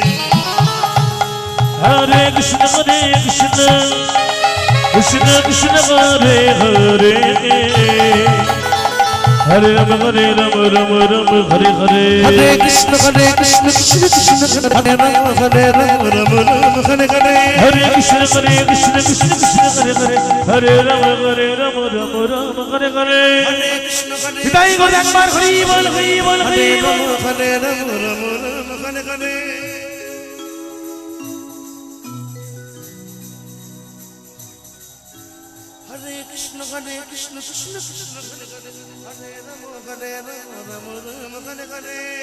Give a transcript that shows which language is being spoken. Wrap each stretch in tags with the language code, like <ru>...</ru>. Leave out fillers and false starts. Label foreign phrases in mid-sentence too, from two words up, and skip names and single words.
<sa>Hare Krishna Krishna Krishna Hare Hare Hare Rama Rama Hare Hare Hare Krishna Krishna Krishna Hare Rama Rama Hare Hare Hare Krishna Krishna Hare Hare Hare Rama Rama Hare Hare Hidai Gor</sa> <bn>একবার হরি বল হরি বল হরি বল</bn> <sa>Hare Rama Rama Hare Hare Hare Krishna Krishna Krishna Hare Hare Hare Rama Rama Hare Hare</sa>